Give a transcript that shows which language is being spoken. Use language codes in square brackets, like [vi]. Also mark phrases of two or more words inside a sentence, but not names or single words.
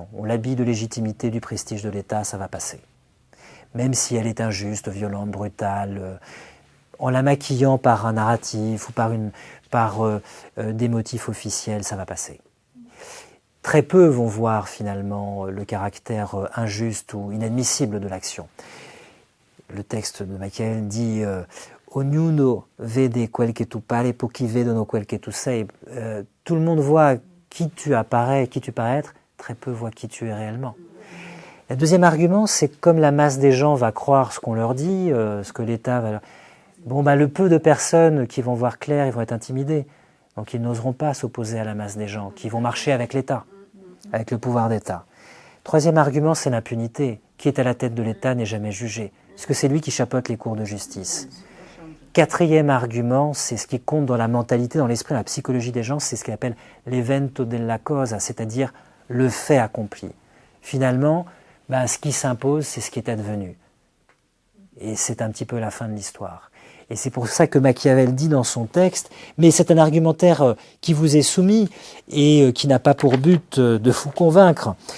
[fr] On l'habille de légitimité, du prestige de l'État, ça va passer. Même si elle est injuste, violente, brutale, en la maquillant par un narratif ou par des motifs officiels, ça va passer. Très peu vont voir finalement le caractère injuste ou inadmissible de l'action. Le texte de Machiavel dit [it] Ognuno vede quel che tu pare, pochi vedono quel che tu sei. [fr] Tout le monde voit qui tu apparais, qui tu parais être, très peu voient qui tu es réellement. Le deuxième argument, c'est comme la masse des gens va croire ce qu'on leur dit, ce que l'État va leur... le peu de personnes qui vont voir clair, ils vont être intimidés. Donc ils n'oseront pas s'opposer à la masse des gens, qui vont marcher avec l'État, avec le pouvoir d'État. Troisième argument, c'est l'impunité. Qui est à la tête de l'État n'est jamais jugé, puisque c'est lui qui chapeaute les cours de justice. Quatrième argument, c'est ce qui compte dans la mentalité, dans l'esprit, dans la psychologie des gens, c'est ce qu'on appelle [it] l'evento della cosa, [fr] c'est-à-dire le fait accompli. Finalement, ce qui s'impose, c'est ce qui est advenu. Et c'est un petit peu la fin de l'histoire. Et c'est pour ça que Machiavel dit dans son texte, mais c'est un argumentaire qui vous est soumis et qui n'a pas pour but de vous convaincre.